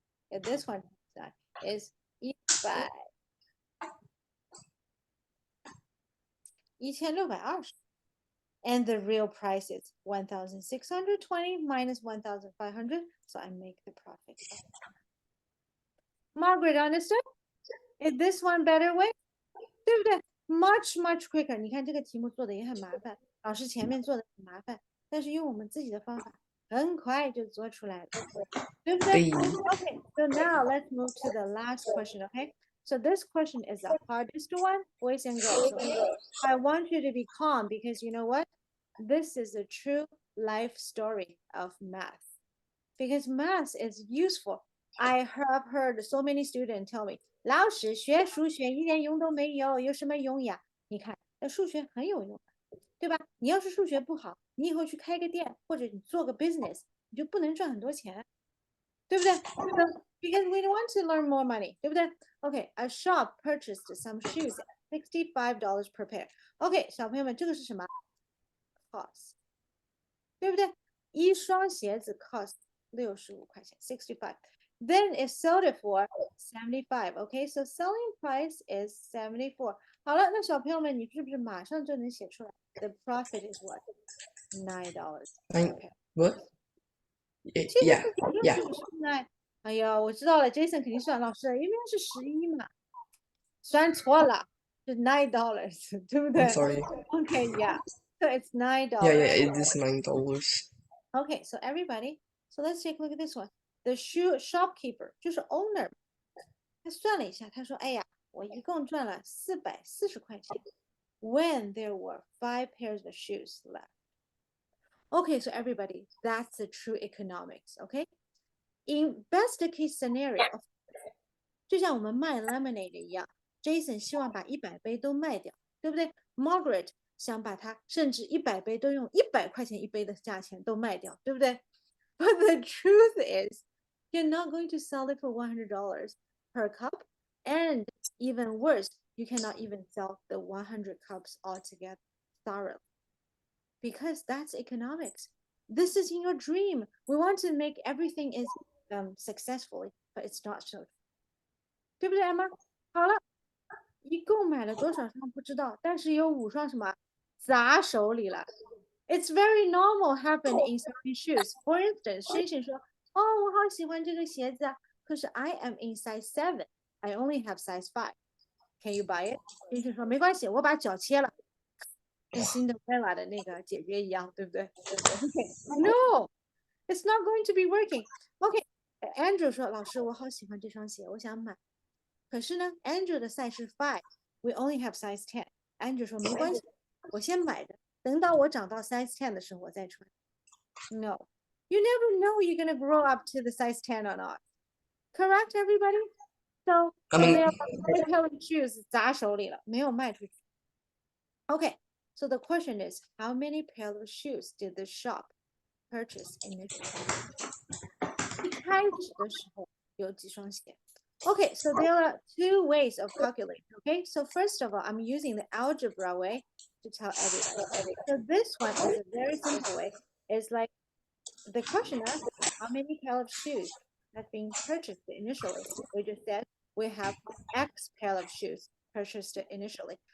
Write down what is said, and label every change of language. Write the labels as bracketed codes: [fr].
[en] if this one is 100 1620 and the real price is 1620 minus 1500, so I make the profit. Margaret, understood? Is this one better way? [zh] 对不对 ？ Much quicker。你看这个题目做的也很麻烦，老师前面做的很麻烦，但是用我们自己的方法，很快就做出来了，对不对 ？ Okay, so now let's move to the last question. [en] Okay, so this question is the hardest one, boys and girls. Okay, I want you to be calm because you know what? This is a true life story of math. Because math is useful. I have heard so many students tell me, 老师学数学一点用都没有，有什么用呀？ [zh] 你看，那数学很有用，对吧？你要是数学不好，你以后去开个店或者你做个 business，你就不能赚很多钱，对不对 ？ So, because we want to learn more money，对不对 ？ Okay, a shop purchased some shoes at $65 per pair. OK， 小朋友们，这个是什么 ？Cost， 对不对？一双鞋子 cost 65块钱 ，65. [en] Then it sold it for 75. Okay, so selling price is 74. [zh] 好了，那小朋友们，你是不是马上就能写出来 ？ The profit is what? [en] $9. Okay. What? [zh] 其实 [en] Yeah, [zh] 这 [en] yeah. [zh] 是9。哎呀，我知道了，Jason 肯定算老师，因为是11嘛，算错了，是$9，对不对 [en] I'm sorry. Okay, yeah. So it's $9. Yeah, it is $9. Okay, so everybody, so let's take a look at this one. [zh] The shoe shopkeeper 就是 owner， 他算了一下，他说：“哎呀，我一共赚了440块钱。” [en] When there were 5 pairs of shoes left. Okay, so everybody, that's the true economics. Okay, in best case scenario, 就像我们卖 lemonade 一样，Jason 希望把100杯都卖掉，对不对？Margaret 想把它甚至100杯都用100块钱一杯的价钱都卖掉，对不对？But the truth is, you're not going to sell it for $100 per cup, and even worse, you cannot even sell the 100 cups altogether thoroughly, because that's economics. This is in your dream. We want to make everything is successfully, but it's not so. [zh] 对不对，Emma？好了，一共买了多少双不知道，但是有5双什么砸手里了。 [en] It's very normal happen in selling shoes. [zh] For instance, 星星说：“哦，我好喜欢这个鞋子啊，可是 I am in size 7. I only have size 5. Can you buy it？” 星星说：“没关系，我把脚切了，跟辛德瑞拉的那个姐姐一样，对不对 ？ Okay, no, it's not going to be working. Okay, Andrew 说：“老师，我好喜欢这双鞋，我想买。” 可是呢 ，Andrew 的 size 是 5， we only have size 10. Andrew 说没关系，我先买着，等到我长到 size 10的时候我再穿。 [en] No, you never know you're gonna grow up to the size 10 or not. Correct, everybody? So, I mean- there are 5 pair of shoes 砸手里了，没有卖出去。 Okay, so the question is, how many pair of shoes did the shop purchase initially? [zh] 一开始的时候有几双鞋？ [en] Okay, so there are 2 ways of calculating. Okay, so first of all, I'm using the algebra way to tell everybody. So this one is a very simple way. It's like the question asks how many pair of shoes have been purchased initially. We just said we have X pair of shoes purchased initially.